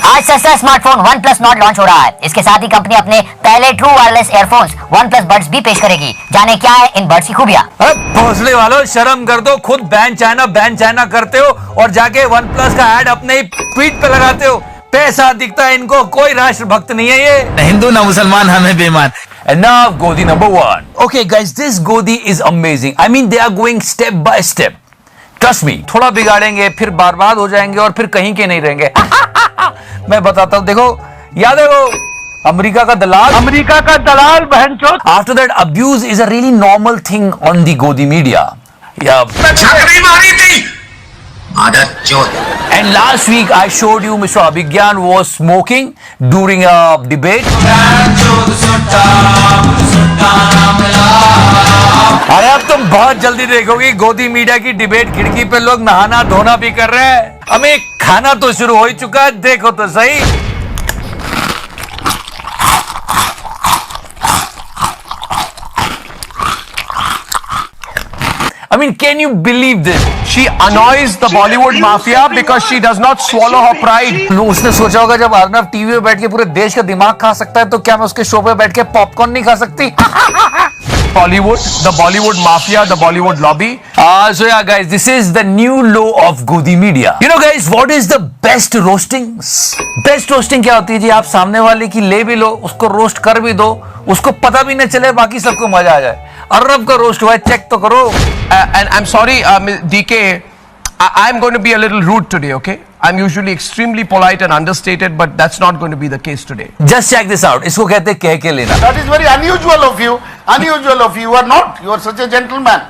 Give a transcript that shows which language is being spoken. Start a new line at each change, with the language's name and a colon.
Hindi: आज सस्ता smartphone OnePlus Nord launch हो रहा है। इसके साथ ही कंपनी अपने पहले true wireless earphones OnePlus Buds भी पेश करेगी। जाने क्या है इन बड्स की खूबियां। भोसले वालों, शर्म कर दो, खुद बैन चाइना करते हो और जाके OnePlus का ऐड अपने ही ट्वीट पे लगाते हो। पैसा दिखता है इनको, कोई राष्ट्रभक्त नहीं है ये, न हिंदू न मुसलमान, हमें बेईमान।
English: And now Godi number 1. Okay guys, this Godi is amazing. I mean, they are going step by step. Trust me,
Hindi: थोड़ा बिगाड़ेंगे फिर बर्बाद हो जाएंगे और फिर कहीं के नहीं रहेंगे। मैं बताता हूँ, देखो, याद है वो अमेरिका का दलाल बहनचोद।
English: After that, abuse is a really normal thing on the Godi media. Yeah.
Hindi: छकरी मारी थी आदत चोद।
English: And last week I showed you Mr. Abhigyan was smoking during a debate.
Hindi: अरे अब तुम बहुत जल्दी देखोगे गोदी मीडिया की डिबेट। खिड़की पे लोग नहाना धोना भी कर रहे हैं, हमें खाना तो शुरू हो ही चुका है, देखो तो सही।
English: I mean, can you believe this? She annoys the Bollywood mafia because she does not swallow her pride.
Hindi: उसने सोचा होगा जब अर्नब टीवी पे बैठ के पूरे देश का दिमाग खा सकता है तो क्या मैं उसके शो पे बैठ के पॉपकॉर्न नहीं खा सकती?
English: The Bollywood mafia, the Bollywood lobby. So yeah guys, this is the new low of Godi media. You know guys, what is the best roasting? Best roasting
Hindi: क्या होती है जी? आप सामने वाले की ले भी लो, उसको रोस्ट कर भी दो, उसको पता भी न चले, बाकी सबको मजा आ जाए। अर्नब का रोस्ट हुआ है, चेक तो करो।
English: And I'm sorry, DK, I'm going to be a little rude today, okay? I'm usually extremely polite and understated, but that's not going to be the case today. Just check this out.
Hindi: इसको कहते हैं कह के लेना।
English: That is very unusual of you. Unusual of you. You are not. You are such a gentleman.